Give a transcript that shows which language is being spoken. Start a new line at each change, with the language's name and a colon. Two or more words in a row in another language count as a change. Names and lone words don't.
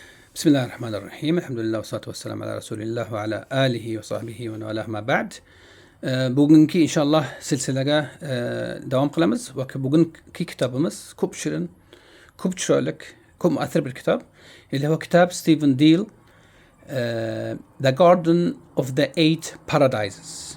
Arabic: بسم الله الرحمن الرحيم. الحمد لله والصلاة والسلام على رسول الله وعلى آله وصحبه ومن والاه أما بعد.
Uzbek: Bugungi inshaalloh silsilaga davom qilamiz va bugungi kitobimiz ko'p shirin, ko'p chiroyli, ko'p muassir bir kitob. Bu kitob Stephen Deal, The Garden of the Eight Paradises.